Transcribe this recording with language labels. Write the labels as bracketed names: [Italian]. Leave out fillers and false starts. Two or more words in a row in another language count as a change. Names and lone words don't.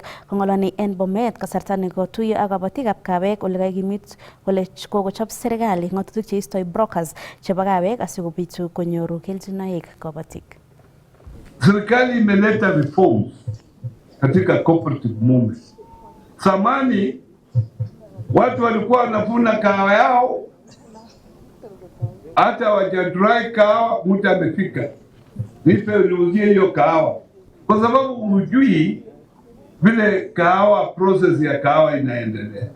[Kalenjin] Kong'oloni en Bomet kasarta nekotuiyo ak kabatikab kabek ole kagimit kole kokochop serikali ng'atutik cheistoi brokers chebo kabek asikobitu konyoru kelchinoik kabatik. [Swahili] Serikali imeleta reforms katika cooperative movement. Zamani watu walikuwa wanavuna kahawa yao, hata wajadry kahawa, mtu amefika nipe niuzie hiyo kahawa, kwa sababu hujui vile kahawa, process ya kahawa inaendelea.